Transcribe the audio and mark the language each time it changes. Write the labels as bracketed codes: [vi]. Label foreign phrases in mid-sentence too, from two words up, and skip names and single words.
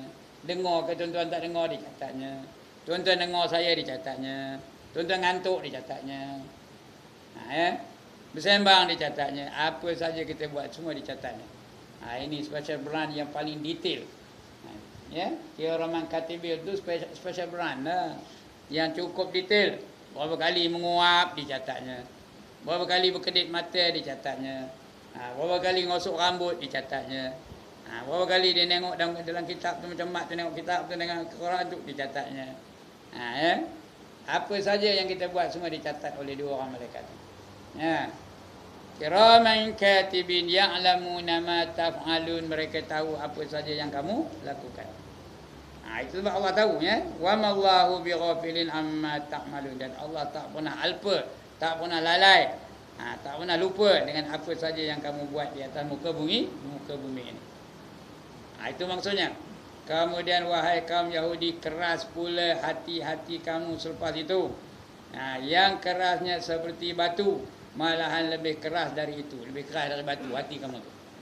[ms] Dengar ke tuan-tuan tak dengar dicatatnya. Tuan-tuan dengar saya dicatatnya. Tuan-tuan ngantuk dicatatnya. Bersembang dicatatnya. Apa saja kita buat semua dicatatnya. Ini [en] special brand [ms] yang paling detail. Ya, Kiraman Katibin itu [en] special brand [ms] lah. Yang cukup detail. Berapa kali menguap dicatatnya. Berapa kali berkedip mata dicatatnya. Berapa kali ngosok rambut dicatatnya. Berapa kali dia tengok dalam kitab tu, macam mak tu tengok kitab tu dengan Quran tu dicatatnya. Ya. Apa saja yang kita buat semua dicatat oleh dua orang malaikat. [ar] Ya. كراما كاتبين يعلمون ما تفعلون, [ms] mereka tahu apa saja yang kamu lakukan. Itu sebab Allah tahu, ya. [ar] وما الله بغافل عما تعملون, [ms] dan Allah tak pernah alpa, tak pernah lalai, tak pernah lupa dengan apa saja yang kamu buat di atas muka bumi ini. Itu maksudnya. Kemudian wahai kaum Yahudi, keras pula hati-hati kamu selepas itu. Yang kerasnya seperti batu, malahan lebih keras dari itu, lebih keras dari batu hati kamu tu.